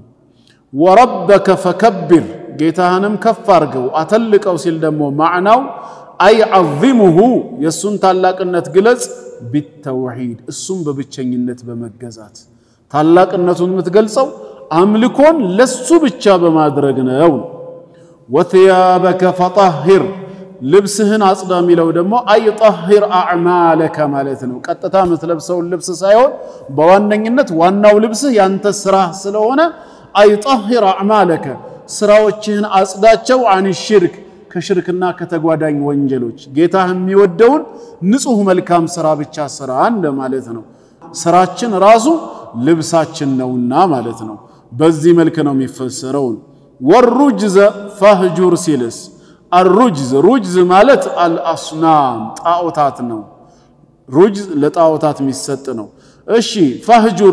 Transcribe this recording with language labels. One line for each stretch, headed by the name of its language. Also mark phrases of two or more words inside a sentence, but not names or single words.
Arabic: وربك فكبر
Amharic: ጌታህንም ከፍ አድርገው አተልቀው ሲል ደግሞ ማዕናው
Arabic: أي عظمه
Amharic: የሱን ታላቅነት ግለጽ ቢተውሂድ እሱም በብቸኝነት በመገዛት ታላቅነቱን የምትገልጸው አምልኮን ለሱ ብቻ በማድረግ ነው።
Arabic: وثيابك فطهر
Amharic: ልብስህን አጽዳ ሚለው ደግሞ
Arabic: أي طهر أعمالك
Amharic: ማለት ነው። ቀጥታ ምትለብሰው ልብስ ሳይሆን በዋነኝነት ዋናው ልብስ ያንተ ስራ ስለሆነ
Arabic: أي طهر أعمالك
Amharic: ስራዎችህን አጽዳቸው
Arabic: عن الشرك
Amharic: ከሽርክና ከተጓዳኝ ወንጀሎች ጌታህ የሚወደውን ንጹህ መልካም ስራ ብቻ ስራ እንደማለት ነው። ስራችን ራሱ ልብሳችን ነውና ማለት ነው። በዚህ መልኩ ነው የሚፈሰረው።
Arabic: والرجز فاهجر
Amharic: ሲልስ الرجز ማለት አልአስናም ጣዖታት ነው። ሩጅዝ ለጣዖታት የሚሰጥ ነው። እሺ ፈህጁር